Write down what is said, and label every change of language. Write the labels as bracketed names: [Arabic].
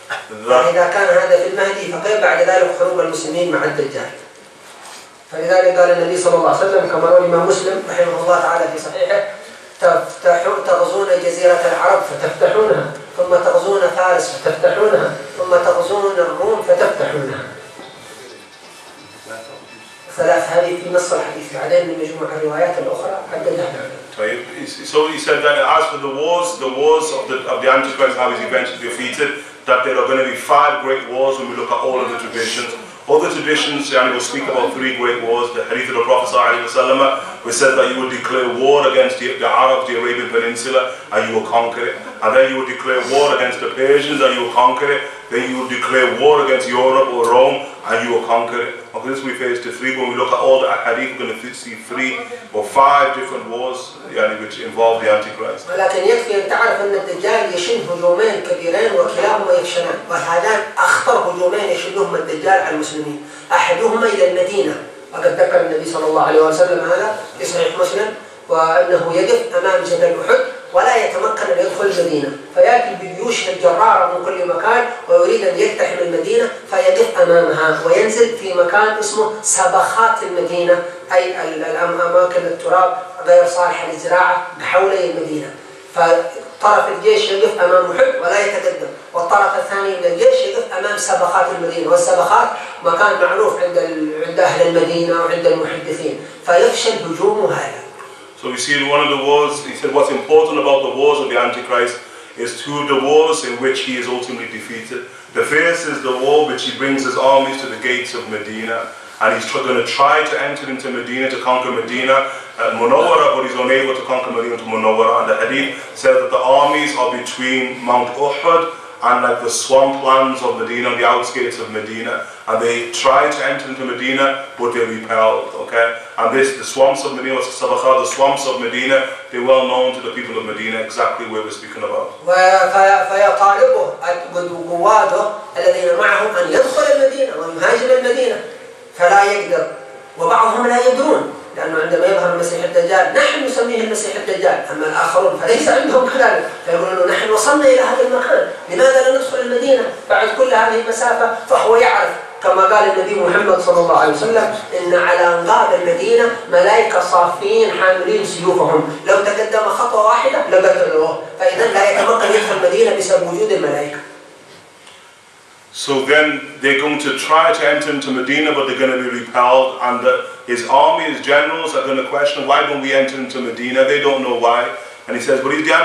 [Arabic] فإذا كان هذا في المهدي فكيف بعد ذلك حروب المسلمين مع الدجال؟ فلذلك قال النبي صلى الله عليه وسلم كما روى الإمام مسلم رحمه الله تعالى في صحيحه: تغزون جزيرة العرب فتفتحونها، ثم تغزون فارس فتفتحونها، ثم تغزون الروم فتفتحونها. 3 هذه في نص الحديث، بعدين من مجموع الروايات الأخرى عددها. [English] So he said that as for the wars of the Antichrist, how is eventually defeated, that there are going to be 5 great wars when we look at all of the traditions. All the traditions, will speak about 3 great wars. The hadith of the Prophet ﷺ, which says that you will declare war against the Arabs, the Arabian Peninsula, and you will conquer it. And then you will declare war against the Persians, and you will conquer it. Then you will declare war against Europe or Rome, and you will conquer it. Okay, this refers to 3. When we look at all the hadith, we're going to see 3 or 5 different wars which involve the Antichrist. [Arabic] ولكن يكفي أن تعرف أن الدجال يشن هجومين كبيرين وكلاهما يفشلان، وهذان أخطر هجومين يشنهما الدجال على المسلمين. أحدهما إلى المدينة، وقد ذكر النبي صلى الله عليه وسلم هذا في صحيح مسلم، وأنه يقف أمام جبل أحد ولا يتمكن أن يدخل المدينة، فيأتي بالجيوش الجرارة من كل مكان ويريد أن يقتحم المدينة، فيقف أمامها وينزل في مكان اسمه سبخات المدينة، أي الأماكن التراب غير صالحة للزراعة حوالي المدينة. فطرف الجيش يقف أمام أحد ولا يتقدم، والطرف الثاني من الجيش يقف أمام سبخات المدينة، والسبخات مكان معروف عند أهل المدينة وعند المحدثين، فيفشل هجوم هذا. [English] So we see one of the wars, he said what's important about the wars of the Antichrist is 2 the wars in which he is ultimately defeated. The first is the war which he brings his armies to the gates of Medina, and he's going to try to enter into Medina to conquer Medina, Munawwara, but he's unable to conquer Medina to Munawwara. And the hadith says that the armies are between Mount Uhud and like the swamplands of Medina, on the outskirts of Medina, and they try to enter into Medina, but they're repelled. Okay, and the swamps of Medina, the swamps of Medina, they're well known to the people of Medina, exactly where we're speaking about. [Arabic] فيطالبه قواده الذين معهم أن يدخل المدينة ويهاجم المدينة، فلا يقدر، وبعضهم لا يدرون، لأنه عندما يظهر المسيح الدجال نحن نسميه المسيح الدجال، أما الآخرون فليس عندهم كذلك، فيقولون نحن وصلنا إلى هذا المكان، لماذا لا ندخل المدينة بعد كل هذه المسافة؟ فهو يعرف كما قال النبي محمد صلى الله عليه وسلم: إن على أنقاض المدينة ملائكة صافين حاملين سيوفهم، لو تقدم خطوة واحدة لقتلوه، فإذا لا يتمكن يدخل المدينة بسبب وجود الملائكة. [English] So then they're going to try to enter into Medina, but they're going to be repelled, and his army, his generals are going to question, why don't we enter into Medina? They don't know why. And he says, but he's the